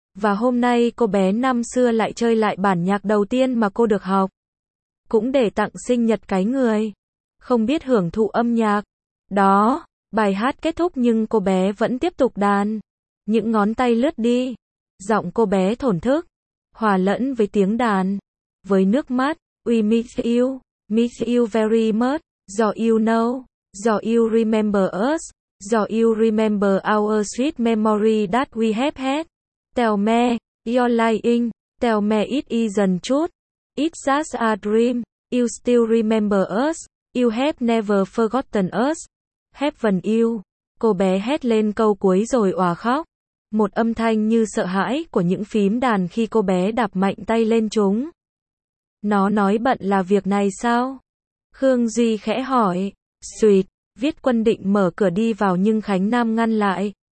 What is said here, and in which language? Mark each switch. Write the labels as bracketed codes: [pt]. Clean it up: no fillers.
[vi] Và hôm nay cô bé năm xưa lại chơi lại bản nhạc đầu tiên mà cô được học. Cũng để tặng sinh nhật cái người không biết hưởng thụ âm nhạc. Đó, bài hát kết thúc nhưng cô bé vẫn tiếp tục đàn. Những ngón tay lướt đi. Giọng cô bé thổn thức, hòa lẫn với tiếng đàn. Với nước mắt, [en] we miss you very much. Do you know, do you remember us? Do you remember our sweet memory that we have had? Tell me, you're lying, tell me it isn't true. It's just a dream. You still remember us. You have never forgotten us. Heaven you. [vi] Cô bé hét lên câu cuối rồi òa khóc. Một âm thanh như sợ hãi của những phím đàn khi cô bé đạp mạnh tay lên chúng. Nó nói bận là việc này sao? Khương Duy khẽ hỏi. Xuyệt. Viết Quân định mở cửa đi vào nhưng Khánh Nam ngăn lại.